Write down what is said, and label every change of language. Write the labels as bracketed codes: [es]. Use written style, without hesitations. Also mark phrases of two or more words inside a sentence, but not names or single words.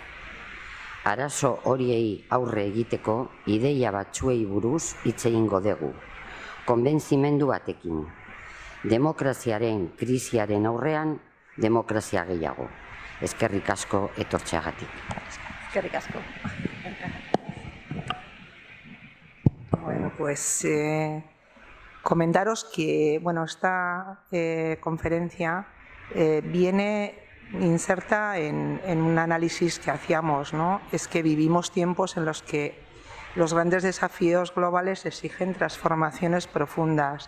[eu] Arazo horiei aurre egiteko ideia batzuei buruz hitz egingo dugu, konbentzimendu batekin. Demokraziaren krisiaren aurrean, demokrazia gehiago. Eskerrik asko etortzeagatik. Eskerrik asko. [es] Bueno, pues comentaros que esta conferencia viene inserta en un análisis que hacíamos, ¿no? Es que vivimos tiempos en los que los grandes desafíos globales exigen transformaciones profundas.